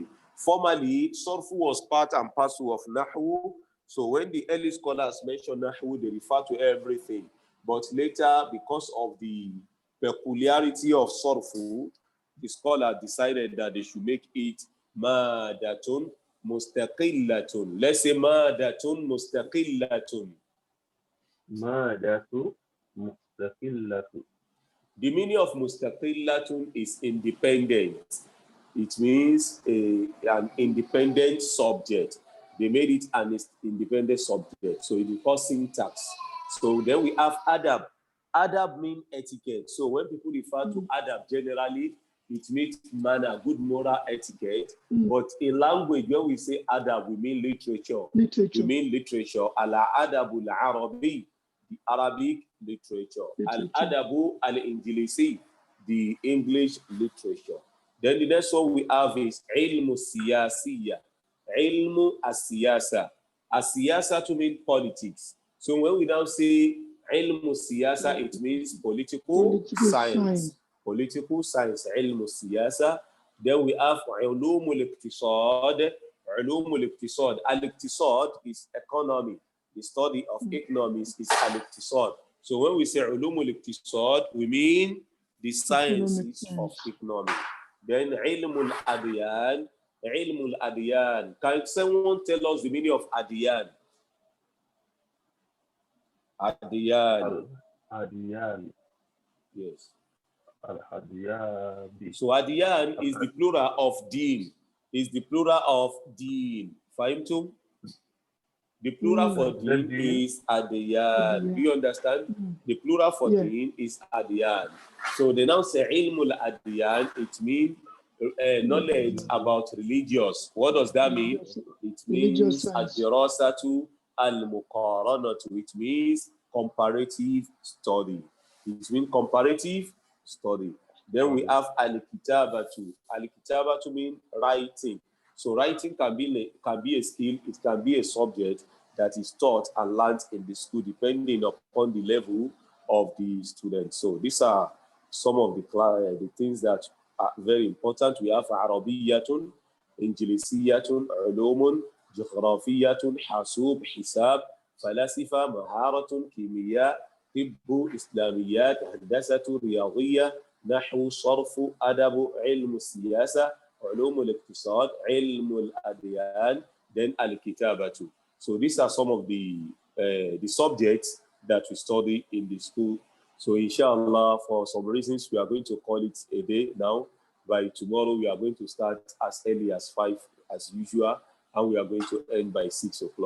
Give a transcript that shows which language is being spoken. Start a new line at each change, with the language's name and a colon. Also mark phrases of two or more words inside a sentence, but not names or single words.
English: Formerly, Sarfu was part and parcel of Nahwu. So when the early scholars mention Nahwu, they refer to everything. But later, because of the peculiarity of sarfu, the scholar decided that they should make it
Arabic: مادةٌ مستقلةٌ.
English: Let's say
Arabic: مادةٌ مستقلةٌ. مادةُ مستقلةٌ.
English: The meaning of mustaqillatun is independent. It means an independent subject. They made it an independent subject. So it is called syntax. So then we have adab. Adab means etiquette. So when people refer to adab generally, it means manner, good moral etiquette. But in language, when we say adab, we mean literature. We mean literature.
Arabic: الأدب العربي,
English: the Arabic literature.
Arabic: الأدبُ الإنجليزي,
English: the English literature. Then the next one we have is
Arabic: علم سياسية. علم السياسة. السياسة
English: to mean politics. So when we now say
Arabic: علم سياسة,
English: it means political science. Political science,
Arabic: علم سياسة.
English: Then we have
Arabic: علوم الاقتصاد. علوم الاقتصاد.
English: Al-iqtisad is economy. The study of economics is al-iqtisad. So when we say
Arabic: علوم الاقتصاد,
English: we mean the sciences of economy.
Arabic: Then علم الأديان. علم الأديان.
English: Can someone tell us the meaning of adyan? Adyan. Adyan. Yes. Al-Adyan. So adyan is the plural of deen. Is the plural of deen. Fahimtum? The plural for deen is adyan. Do you understand? The plural for deen is adyan. So they now say
Arabic: علم الأديان.
English: It means knowledge about religious. What does that mean? It means
Arabic: الدراسةُ المقارنةُ.
English: It means comparative study. It means comparative study. Then we have al-kitabatu. Al-kitabatu means writing. So writing can be a skill. It can be a subject that is taught and learned in the school depending upon the level of the student. So these are some of the things that are very important. We have
Arabic: عربيةٌ، إنجليزيةٌ، علومٌ، جغرافيةٌ، حاسوب، حساب، فلاسفة، مهارةٌ، كيمياء، طبّ، إسلاميات، هندسةُ، رياضية, نحو، صرف، أدبُ، علم سياسة، علوم الاقتصاد، علم الأديان,
English: then Al-Kitabatu. So these are some of the subjects that we study in the school. So inshallah, for some reasons, we are going to call it a day now. By tomorrow, we are going to start as early as 5 as usual, and we are going to end by 6 o'clock.